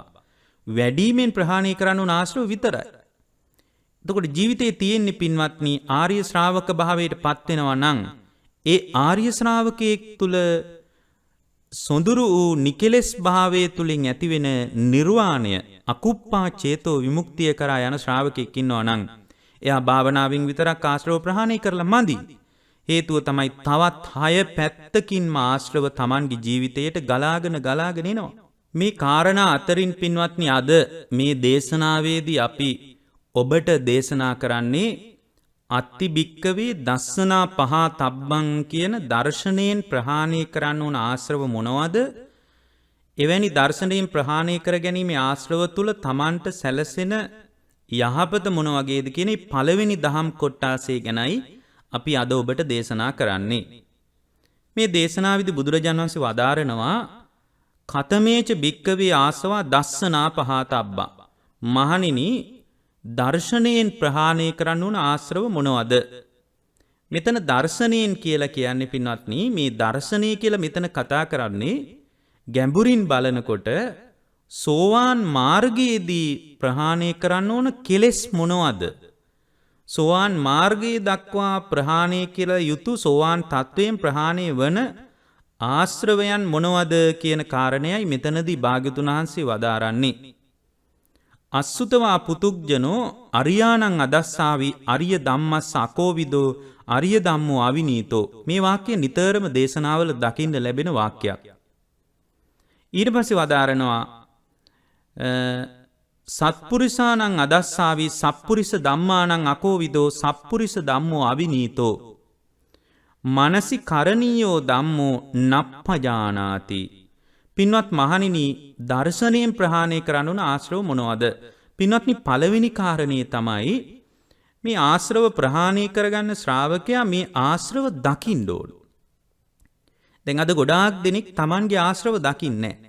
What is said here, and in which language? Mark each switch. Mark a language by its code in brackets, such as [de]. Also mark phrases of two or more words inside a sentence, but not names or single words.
[si] වැඩිමෙන් ප්‍රහාණය කරන්න උන ආශ්‍රව විතරයි. එතකොට ජීවිතේ තියෙන්නේ පින්වත්නි ආර්ය ශ්‍රාවක භාවයට පත් වෙනවා නම් ඒ ආර්ය ශ්‍රාවකයෙක් තුල සොඳුරු වූ නිකලස් භාවයේ තුලින් ඇතිවෙන නිර්වාණය [pi] අකුප්පා චේතෝ [si] විමුක්තිය කරා යන ශ්‍රාවකෙක් ඉන්නවා නම් එයා භාවනාවෙන් විතරක් ආශ්‍රව ප්‍රහාණය කරලා මදි. හේතුව තමයි තවත් 6 පැත්තකින්ම ආශ්‍රව Tamanගේ ජීවිතයට ගලාගෙන එනවා. මේ කාරණා අතරින් පින්වත්නි අද මේ දේශනාවේදී අපි ඔබට දේශනා කරන්නේ [pi] අත්ති භික්කවේ දස්සනා පහතබ්බං [si] කියන දර්ශනයෙන් ප්‍රහාණය කරන්න ඕන ආශ්‍රව මොනවද? එවැනි දර්ශනයෙන් ප්‍රහාණය කර ගැනීමේ ආශ්‍රව තුල Tamanට සැලසෙන යහපත මොන වගේද කියන පළවෙනි දහම් කොටාසේ ගැනයි අපි අද ඔබට දේශනා කරන්නේ. මේ දේශනාවේදී බුදුරජාණන් වහන්සේ වදාරනවා [pi] කතමේච භික්කවේ ආසවා දස්සනා පහතබ්බා. [si] මහණෙනි දර්ශනයෙන් ප්‍රහාණය කරන්න උන ආශ්‍රව මොනවද? මෙතන දර්ශනයෙන් කියලා කියන්නේ පින්වත්නි මේ දර්ශනය කියලා මෙතන කතා කරන්නේ ගැඹුරින් බලනකොට සෝවාන් මාර්ගයේදී ප්‍රහාණය කරන්න ඕන කෙලෙස් මොනවද? සෝවාන් මාර්ගයේ දක්වා ප්‍රහාණය කියලා යුතු සෝවාන් තත්වයෙන් ප්‍රහාණය වන ආශ්‍රවයන් මොනවද කියන කාරණයයි මෙතනදී භාග්‍යතුන් වහන්සේ වදාරන්නේ. [pi] අසුතවා පුතුග්ජනෝ අරියාණං අදස්සාවි අරිය ධම්මස්ස අකෝවිදෝ අරිය ධම්මෝ අවිනීතෝ. [si] මේ වාක්‍ය නිතරම දේශනාවල දකින්න ලැබෙන වාක්‍යයක්. [pi] ඊට පස්සේ වදාරනවා සත්පුරිසානං අදස්සාවි සප්පුරිස ධම්මානං අකෝවිදෝ සප්පුරිස ධම්මෝ අවිනීතෝ. මනසි කරණීයෝ ධම්මෝ නප්පජානාති. [si] පින්වත් මහණෙනි දර්ශනයෙන් ප්‍රහාණය කරන්න උන ආශ්‍රව මොනවද? පින්වත්නි පළවෙනි කාරණේ තමයි මේ ආශ්‍රව ප්‍රහාණය කරගන්න ශ්‍රාවකයා මේ ආශ්‍රව දකින්න ඕන. දැන් අද ගොඩාක් දෙනෙක් Tamanගේ ආශ්‍රව දකින්නේ නැහැ.